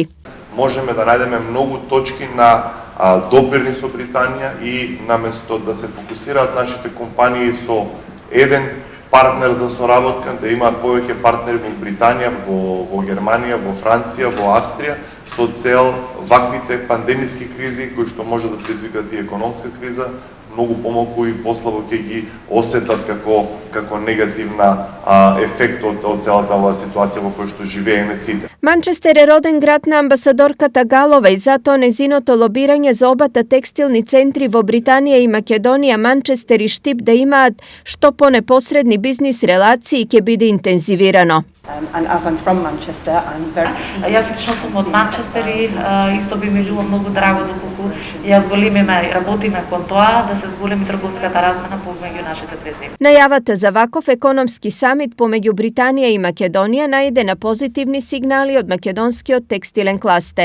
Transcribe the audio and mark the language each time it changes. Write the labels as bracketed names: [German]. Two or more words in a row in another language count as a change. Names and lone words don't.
[Macedonian] Можеме да најдеме многу точки на допирни со Британија и наместо да се фокусираат нашите компании со еден партнер за соработка, да имаат повеќе партнери во Британија, во Германија, во Франција, во Австрија, со цел ваквите пандемиски кризи кои што може да предизвикаат и економска криза, многу помалку и послабо ќе ги осетат како негативна ефект од целата оваа ситуација во која што живееме сите. Манчестер е роден град на амбасадорката Галовеј, затоа незиното лобирање за обата текстилни центри во Британија и Македонија, Манчестер и Штип да имаат што понепосредни бизнис релации ќе биде интензивирано. [English] And as I'm from Manchester, I'm very... [Macedonian] Јас лично сум од Манчестер и исто би ми било многу драго доколку ја зголемиме, работиме кон тоа да се зголеми трговската размена помеѓу нашите две земји. Најавата за ваков економски самит помеѓу Британија и Македонија најде на позитивни сигнали од македонскиот текстилен кластер.